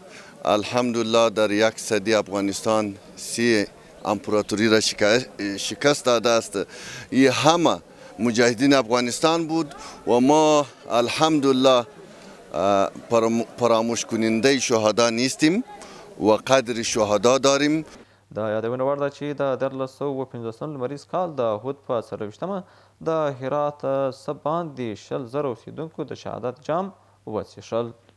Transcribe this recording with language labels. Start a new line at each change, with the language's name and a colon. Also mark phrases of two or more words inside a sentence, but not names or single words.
Persian: الحمدلله در یک صدی افغانستان 3 امپراتوری را شکست داده است. این همه مجاهدین افغانستان بود و ما الحمدلله فراموش کننده شهدا نیستیم و قدر شهدا داریم.
Pashto: د یادونې وړ ده چې د 1350 لمریز کال د احد په 24مه د هرات څه باندې 20,000 اوسېدونکو د شهادت جام وڅښل.